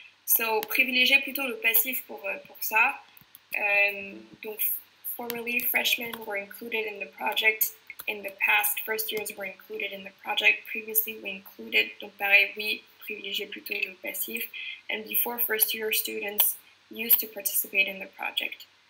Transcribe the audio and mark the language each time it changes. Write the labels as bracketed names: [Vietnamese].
[French] So privilégiez plutôt le passif pour ça. [English] Donc formerly freshmen were included in the project. In the past, first years were included in the project. Previously, we included. [French] Donc pareil, oui, privilégiez plutôt le passif. [English] And before, first year students used to participate in the project.